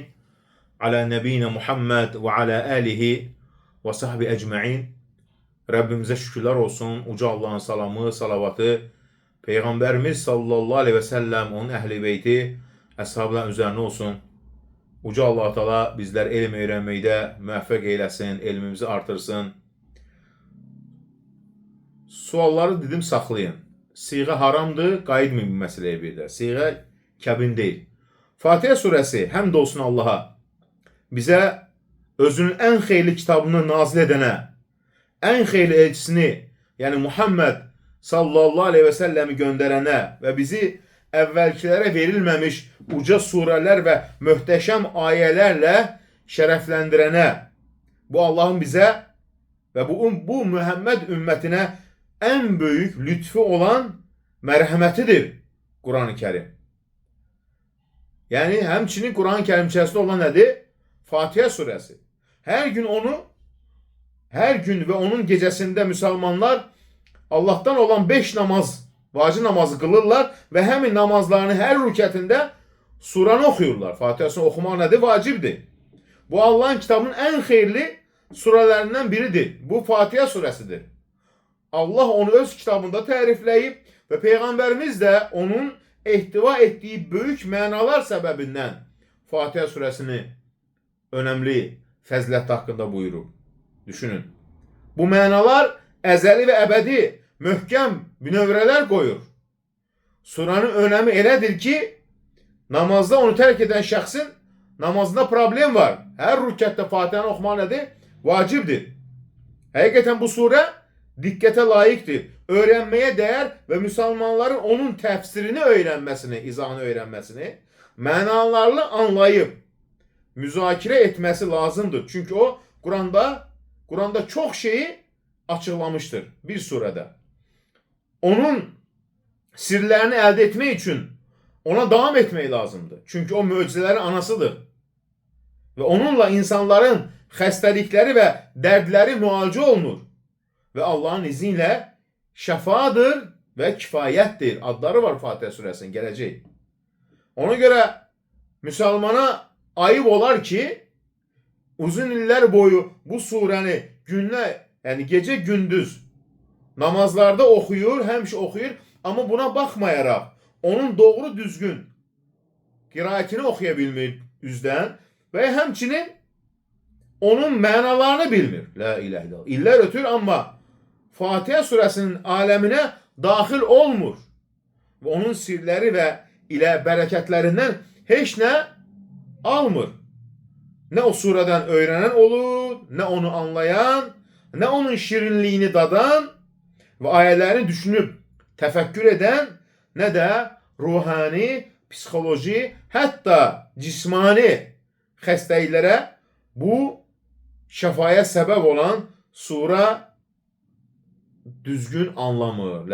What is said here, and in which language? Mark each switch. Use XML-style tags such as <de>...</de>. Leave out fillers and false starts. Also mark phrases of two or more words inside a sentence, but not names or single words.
<ar>على نبينا محمد وعلى آله وصحبه أجمعين.</ar> <tr>Rabbimize şükürler olsun. Uca Allah'ın salamı, salavatı, Peygamberimiz</tr> <ar>صلى الله عليه وسلم,</ar> <tr>onun ehli beyti, əshabların üzerine olsun. Uca Allah Teala bizler elm öğrenmeyde müvaffak eylesin, elmimizi artırsın.</tr> <az>Sualları dedim saxlayın. Siğə haramdır, qayıtmayın bu məsələyə bir də. Siğə kəbin deyil. Fatihə surəsi həmd olsun Allaha bizə özünün ən xeyirli kitabını nazil edənə, ən xeyirli elçisini, yəni Muhammed</az> <ar>صلى الله عليه</ar> <az>və səlləmi göndərənə və bizi əvvəlkilərə verilməmiş uca surələr və möhtəşəm ayələrlə şərəfləndirənə, bu Allahın bizə və bu Muhammed ümmətinə</az> <tr>en büyük lütfu olan merhametidir</tr> <az>Kur'an-ı Kerim.</az> <tr>Yani həmçinin Kur'an-ı Kerim içerisinde olan nedir? Fatiha suresi. Her gün ve onun gecesinde Müslümanlar Allah'tan olan 5 namaz, vacib namazı kılırlar ve hemin namazlarını her rükətində suranı okuyorlar. Fatiha'sını okumak nedir? Vacibdir. Bu Allah'ın kitabının en hayırlı surelerinden biridir. Bu Fatiha suresidir.</tr> <az>Allah onu öz kitabında tərifləyib və Peyğəmbərimiz də onun ehtiva etdiyi böyük mənalar səbəbindən Fatihə surəsini önəmli fəzilət haqqında buyurub. Düşünün. Bu mənalar əzəli və əbədi, möhkəm bünövrələr qoyur. Suranın önəmi elədir ki, namazda onu tərk edən şəxsin namazında problem var. Hər rükətdə Fatihəni oxumaq nədir? Vacibdir. Həqiqətən bu surə</az> <tr>dikkate layıktır. Öğrenmeye değer ve Müslümanların onun tefsirini öğrenmesini, izahını öğrenmesini, manalarını anlayıp müzakere etmesi lazımdır. Çünkü o Kur'an'da çok şeyi açıklamıştır bir surede. Onun sirlerini elde etmek için ona devam etmeyi lazımdır. Çünkü o mucizelerin anasıdır. Ve onunla insanların xəstəlikləri ve dərdləri müalicə olunur. Ve Allah'ın izniyle şəfadır ve kifayətdir.</tr> <az>Adları var Fatihə surəsinin, gələcək. Ona göre Müslümana ayıp olar ki, uzun iller boyu bu surəni yani gece gündüz namazlarda okuyur, həmişə okuyur. Ama buna bakmayarak onun doğru düzgün qiraətini oxuya bilmir üzdən ve həmçinin onun mənalarını bilmir.</az> <ar>لا إله إلا الله.</ar> <tr>İller ötür ama Fatiha suresinin alemine dahil olmur. Ve onun sirleri ve ile bereketlerinden hiç ne almır. Ne o sureden öğrenen olur, ne onu anlayan, ne onun şirinliğini dadan ve ayetlerini düşünüp tefekkür eden, ne de ruhani, psikoloji, hatta cismani xəstəliklere bu şəfaya sebep olan sure düzgün anlamı.</tr>